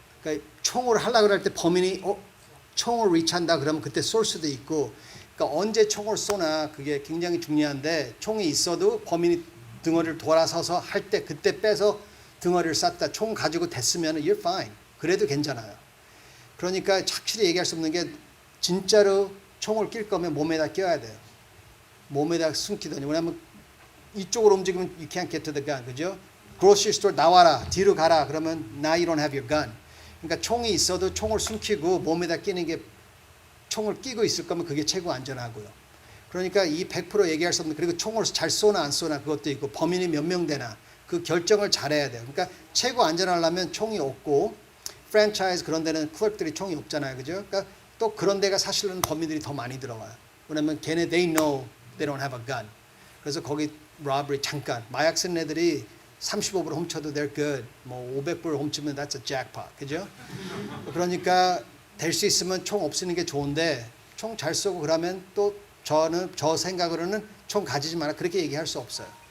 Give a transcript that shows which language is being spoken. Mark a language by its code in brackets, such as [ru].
[ko] 그러니까 총을 하려고 할 때 범인이 총을 리치한다 그러면 그때 쏠 수도 있고, 그러니까 언제 총을 쏘나 그게 굉장히 중요한데 총이 있어도 범인이 등어리를 돌아서서 할 때 그때 빼서 등어리를 쐈다. 총 가지고 됐으면 [en] you're fine. [ko] 그래도 괜찮아요. 그러니까 확실히 얘기할 수 없는 게 진짜로 총을 낄 거면 몸에다 껴야 돼요. 몸에다 숨기더니. 왜냐면 이쪽으로 움직이면 [en] you can't get to the gun. [ko] 그죠? grocery store 나와라. 뒤로 가라. 그러면 [en] now you don't have your gun. [ko] 그러니까 총이 있어도 총을 숨기고 몸에다 끼는 게 총을 끼고 있을 거면 그게 최고 안전하고요. 그러니까 이 100% 얘기할 수 없는, 그리고 총을 잘 쏘나 안 쏘나 그것도 있고 범인이 몇 명 되나 그 결정을 잘해야 돼요. 그러니까 최고 안전하려면 총이 없고 프랜차이즈 그런 데는 클럭들이 총이 없잖아요. 그죠? 그러니까 또 그런 데가 사실은 범인들이 더 많이 들어와요. 왜냐면 걔네 [en] they know they don't have a gun. [ko] 그래서 거기 robbery 잠깐 마약 쓰는 애들이 35불 훔쳐도 [en] they're good. [ko] 뭐 500불 훔치면 [en] that's a jackpot. [ko] 그죠? 그러니까 될 수 있으면 총 없애는 게 좋은데 총 잘 쏘고 그러면 또 저 생각으로는 총 가지지 마라 그렇게 얘기할 수 없어요.